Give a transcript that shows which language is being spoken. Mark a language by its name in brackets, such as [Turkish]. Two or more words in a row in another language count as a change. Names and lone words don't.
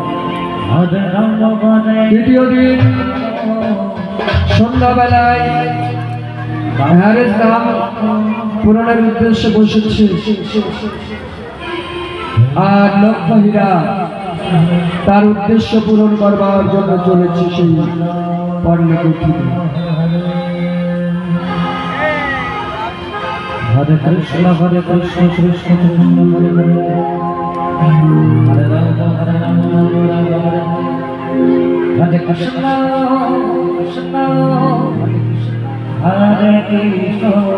[Bangla] তৃতীয় দিন সন্ধ্যাবেলায় হ্যারেস নাম পূরণের উদ্দেশ্যে বসেছে আর লক্ষ্মীরা তার উদ্দেশ্য পূরণ করবার জন্য চলেছে সেই পর্ণকুঠিতে [Sanskrit] Hare Krishna Krishna Krishna Hare Hare Hare Rama Hare Krishna Krishna Hare Krishna